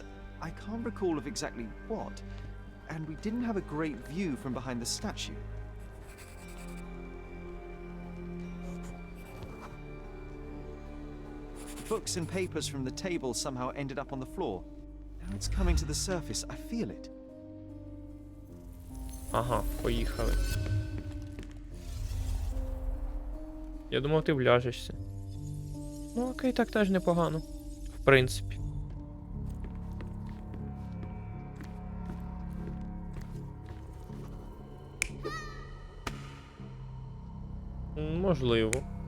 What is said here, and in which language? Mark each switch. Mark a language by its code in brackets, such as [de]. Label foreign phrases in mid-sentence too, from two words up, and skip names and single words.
[en] I can't recall of exactly what. And we didn't have a great view from behind the statue. Books and papers from the table somehow ended up on the floor. Now it's coming to the surface. I feel it. [uk] Ага, поїхали. Я думав, ти вляжешся. Ну окей, так теж непогано. В принципі. Можливо.